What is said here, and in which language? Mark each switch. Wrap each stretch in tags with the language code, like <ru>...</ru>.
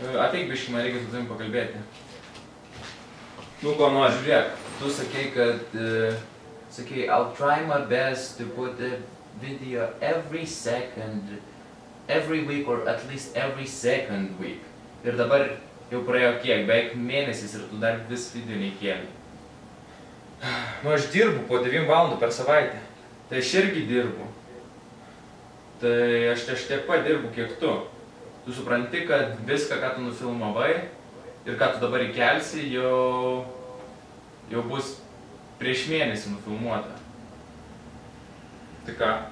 <lt>Ateik biškį, man reikia su tavim pakalbėti. Nu, ko nori, žiūrėk. Tu sakei, kad... Sakei,</lt> <en>I'll try my best to put a video every second, every week or at least every second week.</en> <lt>Ir dabar jau praėjo kiek, beveik mėnesis ir tu dar vis video neįkėlei. Nu, aš dirbu po 9 valandų per savaitę. Tai aš irgi dirbu. Tai aš tiek pat dirbu, kiek tu. Tu supranti, kad viską, ką tu nufilmavai ir ką tu dabar įkelsi, jau bus prieš mėnesį nufilmuota. Tai ką?</lt>